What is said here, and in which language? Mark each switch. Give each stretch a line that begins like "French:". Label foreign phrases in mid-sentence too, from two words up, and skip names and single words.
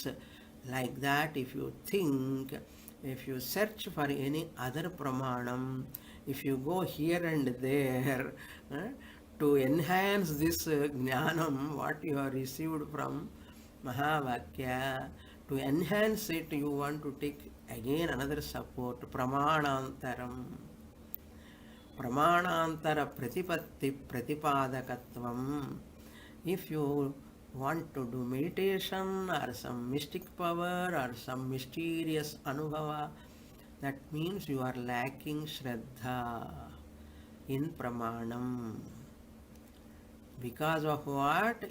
English: Like that, if you think, if you search for any other pramanam, if you go here and there to enhance this jnanam, what you have received from Mahavakya, to enhance it, you want to take again another support, pramanantaram.
Sanskrit: Pramanantara pratipatti pratipadakatvam.
English: If you want to do meditation or some mystic power or some mysterious anubhava, that means you are lacking Shraddha in pramanam. Because of what?